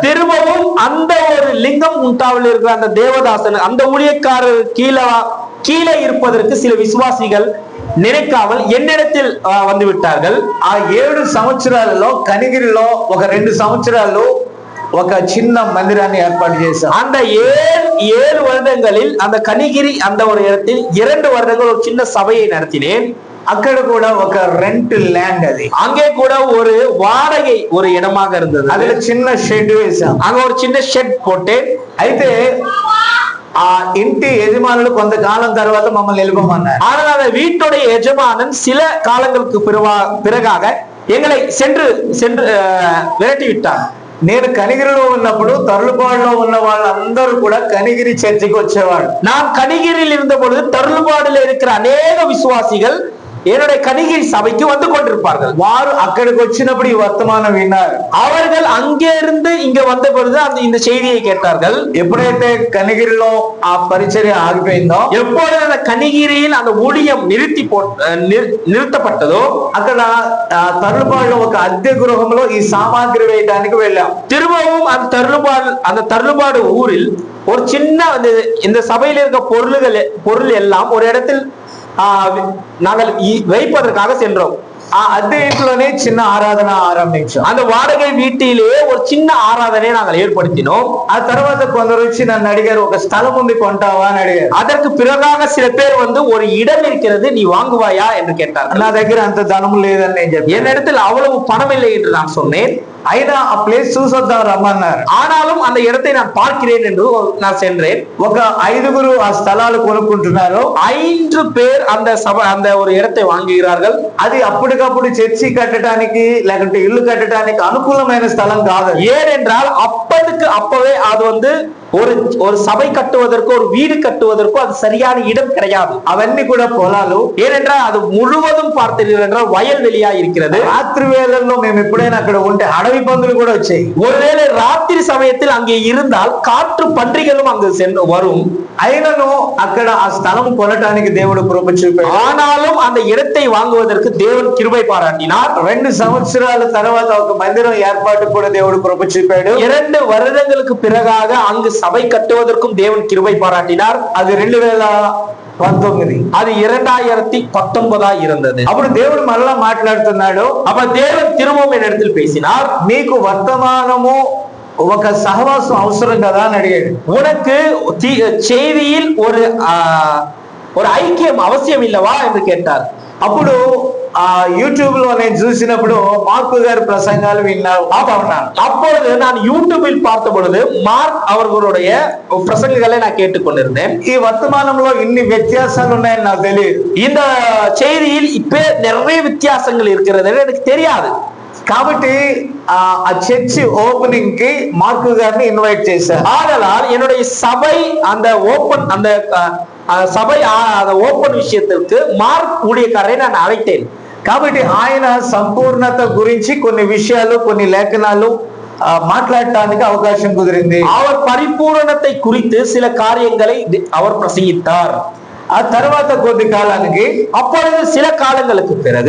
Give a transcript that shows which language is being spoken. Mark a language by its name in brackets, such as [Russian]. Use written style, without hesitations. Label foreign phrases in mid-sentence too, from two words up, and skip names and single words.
[Tamil] திரும்பவும் அந்த ஒரு லிங்கம் குண்டாவில் இருக்கிற அந்த தேவதாசன் அந்த ஊழியக்காரர் கீழே இருப்பதற்கு சில விசுவாசிகள் நினைக்காமல் என்னிடத்தில் வந்து விட்டார்கள். [Telugu] ఆ 7 సంవత్సరాలలో కనిగిరిలో ఒక 2 సంవత్సరాలు ఒక చిన్న మందిరాన్ని ఏర్పాటు చేశాం. [Tamil] அந்த 7 வருடங்களில் அந்த கனிகிரி அந்த ஒரு இடத்தில் 2 வருடங்கள் ஒரு சின்ன சபையை நடத்தினேன். [Telugu] అక్కడ కూడా ఒక [English] rent land, [Telugu] అది [Tamil] அங்கே கூட ஒரு வாடகை ஒரு இடமாக இருந்தது. [Telugu] அதுல చిన్న షెడ్ వేశాం. [Tamil] அங்க ஒரு சின்ன ஷெட் போட்டேன். [Telugu] అయితే ఆ ఇంటి యజమానులు కొంతకాలం తర్వాత మమ్మల్ని వెళ్ళిపోమన్నారు. [Tamil] ஆனால் அந்த வீட்டுடைய எஜமானன் சில காலங்களுக்கு பிறகாக எங்களை சென்று விரட்டி விட்டார். [Telugu] నేను కనిగిరిలో ఉన్నప్పుడు తరులుపాడులో ఉన్న వాళ్ళందరూ కూడా కనిగిరి చర్చికి వచ్చేవాడు. [Tamil] நான் கனிகிரியில் இருந்த பொழுது தருளுபாடுல இருக்கிற அநேக விசுவாசிகள் என்னுடைய கனிகிரி சபைக்கு வந்து கொண்டிருப்பார்கள். [Telugu] వారు అక్కడికి వచ్చినప్పుడు ఈ వర్తమానం విన్నారు. [Tamil] அவர்கள் அங்கே இருந்து இங்க வந்த பொழுது இந்த செய்தியை கேட்டார்கள். [Telugu] ఎప్పుడైతే కనిగిరిలో ఆ పరిచర్య ఆగిపోయిందో, [Tamil] எப்பொழுது அந்த கனிகிரியில் அந்த ஊழியம் நிறுத்தப்பட்டதோ, [Telugu] అక్కడ తరులుపాడులో ఒక అద్దె గృహంలో ఈ సామాగ్రి వేయడానికి వెళ్ళాం. [Tamil] திரும்பவும் அந்த தருளுபாடு ஊரில் ஒரு சின்ன இந்த சபையில் இருக்க பொருள் எல்லாம் ஒரு இடத்தில் நாங்கள் வைப்பதற்காக சென்றோம். [Telugu] ఆ అద్దె ఇంట్లోనే చిన్న ఆరాధన ఆరంభించాం. [Tamil] அந்த వాடகை வீட்டிலே ஒரு சின்ன ఆరాధனை நாங்கள் ஏற்படுத்தினோம். [Telugu] ఆ తర్వాత కొందరు వచ్చి నన్ను అడిగారు, ఒక స్థలం ఉంది కొంటావా అని అడిగారు. [Tamil] அதற்கு பிறகாக சில பேர் வந்து ஒரு இடம் இருக்கிறது நீ வாங்குவாயா என்று கேட்டார்கள். [Telugu] నా దగ్గర అంత ధనం లేదని నేను చెప్పాను. [Tamil] என்னிடத்தில் அவ்வளவு பணம் இல்லை என்று நான் சொன்னேன். [Telugu] అయినా ఆ ప్లేస్ చూసొద్దాం రమ్మన్నారు. [Tamil] ஆனாலும் அந்த இடத்தை நான் பார்க்கிறேன் என்று நான் சென்றேன். [Telugu] ఒక 5 ఆ స్థలాలు కొనుక్కుంటున్నారు. [Tamil] 5 பேர் அந்த ஒரு இடத்தை வாங்குகிறார்கள். [Telugu] అది అప్పటికప్పుడు చర్చి కట్టడానికి లేకుంటే ఇల్లు కట్టడానికి అనుకూలమైన స్థలం కాదు. [Tamil] ஏனென்றால் அப்பவே அது வந்து ஒரு சபை கட்டுவதற்கு ஒரு வீடு கட்டுவதற்கு அது சரியான இடம் கிடையாது. [Telugu] అవన్నీ కూడా పొలాలు. [Tamil] ஏனென்றால் அது முழுவதும் பார்த்தீர்கள் என்றால் வயல்வெளியா இருக்கிறது. [Telugu] రాత్రి వేళల్లో మేము ఎప్పుడైనా అక్కడ ఉంటే అడవి పందులు కూడా వచ్చాయి. [Tamil] ஒருவேளை ராத்திரி சமயத்தில் அங்கே இருந்தால் காற்று பன்றிகளும் அங்கு சென்று வரும். [Telugu] అయినను అక్కడ ఆ స్థలం కొనటానికి దేవుడు కృప చూపాడు. [Tamil] ஆனாலும் அந்த இடத்தை வாங்குவதற்கு தேவன் கிருபை பாராட்டினார். [Telugu] 2 సంవత్సరాల తర్వాత ఒక మందిరం ఏర్పాటు కూడా దేవుడు కృప చూపాడు. [Tamil] 2 வருடங்களுக்கு பிறகாக அங்கு சபை கட்டுவதற்கும் தேவன் கிருபை பாராட்டினார். [Telugu] అది 2019. [Tamil] அது 2019 இருந்தது. [Telugu] అప్పుడు దేవుడు మరలా మాట్లాడుతున్నాడు. [Tamil] அப்ப தேவன் திரும்பவும் என்னிடத்தில் பேசினார். [Telugu] మీకు వర్తమానము ఒక సహవాసం అవసరం కదా అని అడిగాడు. [Tamil] உனக்கு செய்தியில் ஒரு ஐக்கியம் அவசியம் இல்லவா என்று கேட்டார். [Telugu] అప్పుడు యూట్యూబ్ లో నేను చూసినప్పుడు మార్కు గారి ప్రసంగాలు విన్నాను. [Tamil] அப்பொழுது நான் யூடியூபில் பார்த்த பொழுது மார்க் அவர்களுடைய பிரசங்கங்களை நான் கேட்டுக்கொண்டிருந்தேன். [Telugu] ఈ వర్తమానంలో ఇన్ని వ్యత్యాసాలు ఉన్నాయని నాకు తెలియదు. [Tamil] இந்த செய்தியில் இப்ப நிறைய வித்தியாசங்கள் இருக்கிறது எனக்கு தெரியாது. [Telugu] కాబట్టి ఆ [English] church opening [Telugu] కి మార్కు గారిని ఇన్వైట్ చేశారు. [Tamil] ஆதலால் என்னுடைய சபை அந்த சபை ஓபன் விஷயத்திற்கு மார்க் ஊழியக்காரரை நான் அழைத்தேன். [Telugu] కాబట్టి ఆయన సంపూర్ణత గురించి కొన్ని విషయాలు కొన్ని లేఖనాలు మాట్లాడటానికి అవకాశం కుదిరింది. [Tamil] அவர் பரிபூரணத்தை குறித்து சில காரியங்களை அவர் பிரசங்கித்தார். [Telugu] ఆ తర్వాత కొద్ది కాలానికి [Tamil] அப்பொழுது சில காலங்களுக்கு பிறகு